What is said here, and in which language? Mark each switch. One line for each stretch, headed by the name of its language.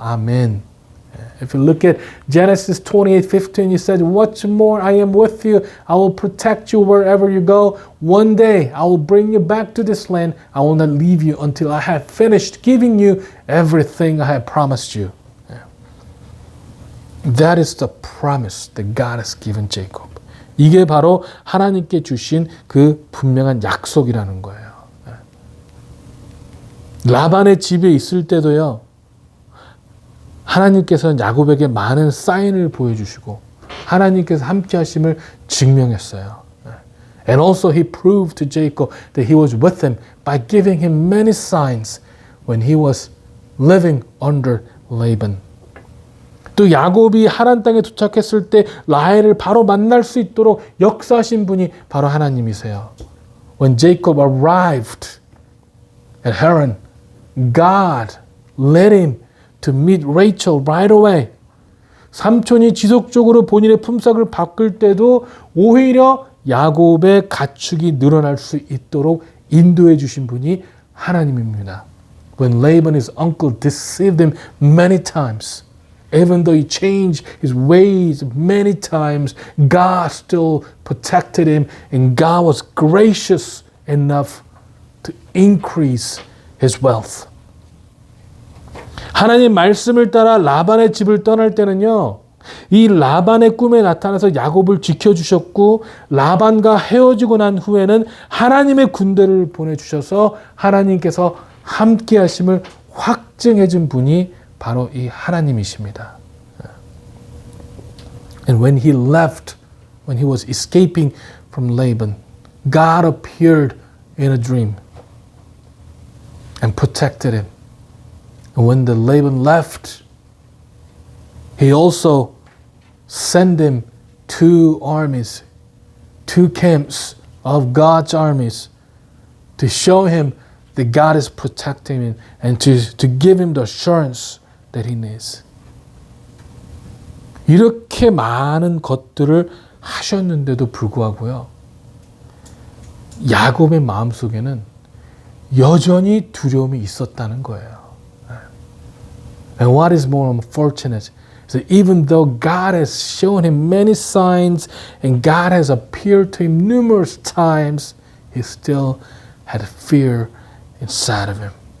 Korean: 아멘.
English: If you look at Genesis 28:15, he said, "What's more, I am with you. I will protect you wherever you go. One day I will bring you back to this land. I will not leave you until I have finished giving you everything I have promised you." That is the promise that God has given Jacob.
Korean: 이게 바로 하나님께 주신 그 분명한 약속이라는 거예요. 라반의 집에 있을 때도요, 하나님께서는 야곱에게 많은 사인을 보여주시고 하나님께서 함께 하심을 증명했어요.
English: And also he proved to Jacob that he was with him by giving him many signs when he was living under Laban.
Korean: 또 야곱이 하란 땅에 도착했을 때 라헬을 바로 만날 수 있도록 역사하신 분이 바로 하나님이세요.
English: When Jacob arrived at Haran, God led him to meet Rachel right away.
Korean: 삼촌이 지속적으로 본인의 품삯을 바꿀 때도 오히려 야곱의 가축이 늘어날 수 있도록 인도해 주신 분이 하나님입니다.
English: When Laban, his uncle, deceived him many times, even though he changed his ways many times, God still protected him and God was gracious enough to increase his wealth.
Korean: 하나님 말씀을 따라 라반의 집을 떠날 때는요, 이 라반의 꿈에 나타나서 야곱을 지켜주셨고 라반과 헤어지고 난 후에는 하나님의 군대를 보내주셔서 하나님께서 함께 하심을 확증해 준 분이 바로 이 하나님이십니다.
English: And when he left, when he was escaping from Laban, God appeared in a dream and protected him. And when the Laban left, he also sent him two armies, two camps of God's armies to show him that God is protecting him and to give him the assurance that he needs.
Korean: 이렇게 많은 것들을 하셨는데도 불구하고요. 야곱의 마음속에는 여전히 두려움이 있었다는 거예요.
English: And what is more unfortunate is that even though God has shown him many signs and God has appeared to him numerous times, he still had fear inside of him.